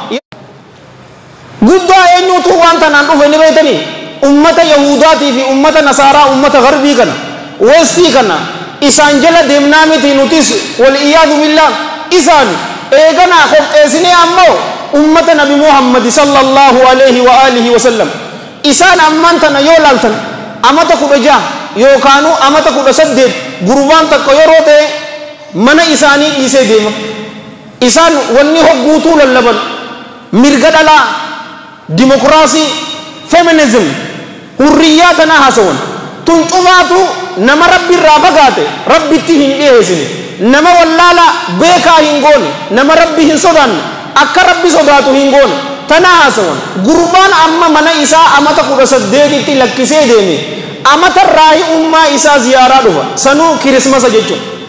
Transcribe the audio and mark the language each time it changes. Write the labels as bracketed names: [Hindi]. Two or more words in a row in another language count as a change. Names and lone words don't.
[Oromo] guddaa eenyuutu waan tanaan dhufe ni beeytanii ummata yahudaatii fi ummata nasaaraa ummata garbii kana westii kana isaan jala deemnaa miti nutis [Arabic] والعياذ بالله [Oromo] isaan eeganaa qopheessinee ammoo ummata nabi muhammad [Arabic] صلى الله عليه وعلى آله وسلم [Oromo] isaan ammaan tana yoo laaltan amata 16 yookaanu amata 18 gurbaan takka yeroo ta'e mana isaanii dhiisee deema isaan wanni hogguutuu lallaban mirga dhalaa dimokiraasii feminism hurriyaa tana haasawan tun cufaatu nama rabbi irraa fagaate rabbitti hin dhiyeessine nama wallaala beekaa hin goone nama rabbi hin sodaanne akka rabbi sodaatu hin goone tana haasawan gurbaan amma mana isaa amata 18tti lakkisee deeme amata raahi ummaa isaa ziyaaraa dhufa sanuu kirismasa jechuudha